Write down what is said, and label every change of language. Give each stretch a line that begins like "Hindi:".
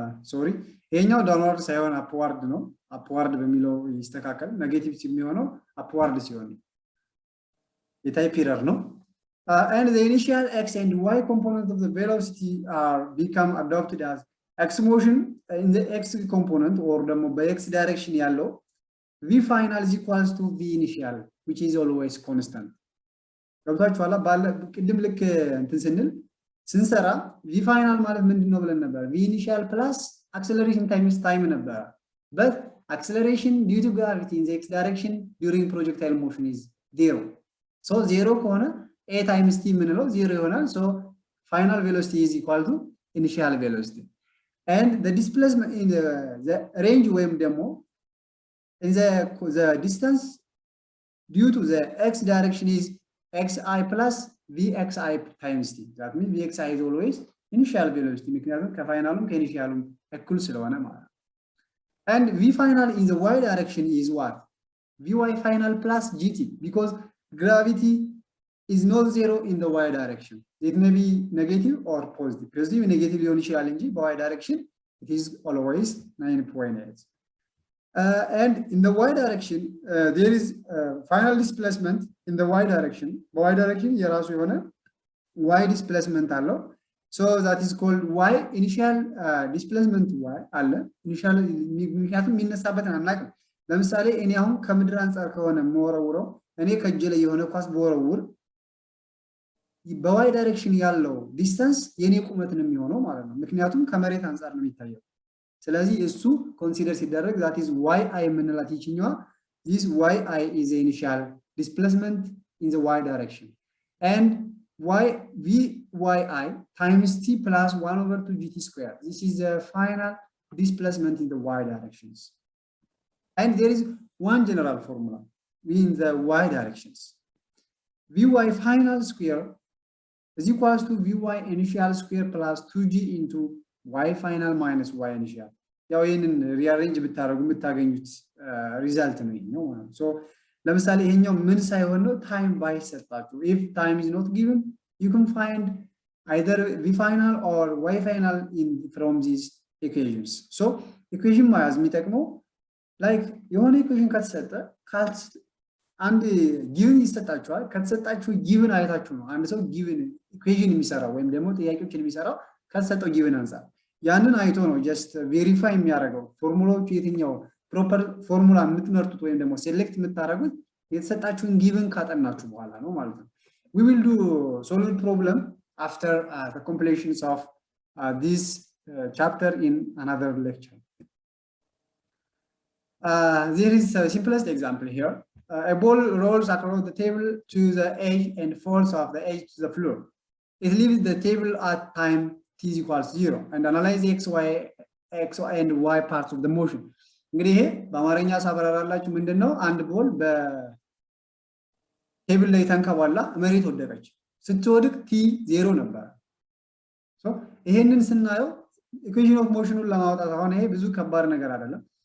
Amharic: sorry ይሄኛው downward ሳይሆን upward ነው upward በሚለው ይስተካከል ኔጌቲቭ የሚሆነው upward ሲሆን የታይፕ ኤረር ነው።
English: And the initial x and y component of the velocity are become adopted as x motion in the x component or ደግሞ በx direction ያለው v final is equals to v initial which is always constant።
Amharic: ገብታችኋል? ባለ ቅድም ልክ እንትን ስንሰራ v final ማለት ምንድነው ብለን ነበር?
English: v initial plus acceleration times time ነበር. But acceleration due to gravity in the x direction during projectile motion is 0. So 0
Amharic: ከሆነ a times t ምንለው 0 ይሆናል
English: so final velocity is equal to initial velocity and the displacement in the range ወይም ደግሞ in the distance due to the x direction is xi plus vxi times t. That means vxi is always initial velocity
Amharic: ምክንያቱም ከፋይናሉም ከኢኒሺያሉም እኩል ስለሆነ ማለት ነው።
English: And v final in the y direction is what? Vy final plus gt, because gravity is not zero in the y direction. It may be negative or positive. Positive negative
Amharic: ሊሆን ይችላል እንጂ
English: በy direction it is always 9.8. And in the y direction there is final displacement in the y direction.
Amharic: by direction የራሱ የሆነ y displacement አለው.
English: So that is called y initial displacement
Amharic: y አለ initial ምክንያቱም የሚነሳበትን አናውቅም። ለምሳሌ እኔ አሁን ከምድር አንፃር ከሆነ መወረውረው እኔ ከእጄ ላይ የሆነ ኳስ በወረውር በy ዳይሬክሽን ያለው ዲስታንስ የኔ ቁመት ነው የሚሆነው ማለት ነው ምክንያቱም ከመሬት አንፃር ነው የሚታየው ስለዚህ እሱ ኮንሲደር ሲደረግ
English: that is yi የምንላት ይችኛዋ this yi is the initial displacement in the y direction and vyi times t plus 1 over 2 gt square. This is the final displacement in the y directions. And there is one general formula in the y directions. Vy final square is equals to Vy initial square plus 2g into y final minus y initial.
Amharic: ያው ይሄንን ሪአሬንጅ ብታረጉ የምታገኙት ሪዛልት ነው ይሄኛው ማለት ነው። ሶ ለምሳሌ ይሄኛው ምን ሳይሆን ነው ታይም ባይሰጣችሁ
English: if time is not given you can find either v final or y final in from these equations.
Amharic: So equation ማያዝ የሚጠቅመው like የሆነ equation ከተሰጠ አንድ given ይሰጣችኋል ከተሰጣችሁ given አይታችሁ ነው አንድ ሰው given equation የሚሰራው ወይም ደግሞ ጥያቄዎችን የሚሰራው ከተሰጠው given አንፃር ያንን አይቶ ነው just verify የሚያደርገው ፎርሙላዎቹ የትኛው ፕሮፐር ፎርሙላ የምትመርጡት ወይም ደግሞ ሴሌክት የምታደርጉት የተሰጣችሁን given ካጠናችሁ በኋላ ነው ማለት ነው
English: we will do solve problem after the completion of this chapter in another lecture. There is a simplest example here. A ball rolls across the table to the edge and falls off the edge to the floor. It leaves the table at time t is equals 0 and analyze x, y and y parts of the motion.
Amharic: እንግዲህ ይሄ በአማርኛ ሳብራራላችሁ ምንድነው አንድ ቦል በቴብል ላይ ተንከባላ መሬት ወደቀች ስትወድቅ t 0 ነበር ሶ ይሄንን ስናየው ኢኩዌሽን ኦፍ ሞሽኑን ለማውጣት አሁን ይሄ ብዙ ከባድ ነገር አይደለም